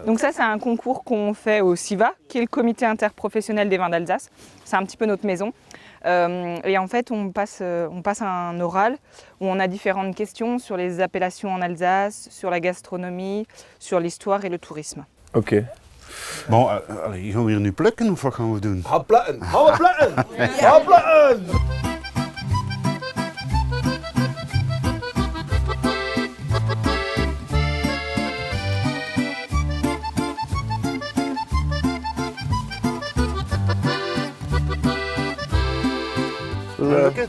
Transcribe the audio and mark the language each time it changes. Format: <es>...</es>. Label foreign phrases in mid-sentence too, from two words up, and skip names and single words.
<fr>Donc ça, c'est un concours qu'on fait au CIVA, qui est le comité interprofessionnel des vins d'Alsace. C'est un petit peu notre maison. Et en fait, on passe un oral où on a différentes questions sur les appellations en Alsace, sur la gastronomie, sur l'histoire et le tourisme. Ok. Bon,</fr> <nl>gaan we hier nu plukken of wat gaan we doen? Gaan we plukken! Gaan we plukken! Gaan we plukken! Lukt het?</nl>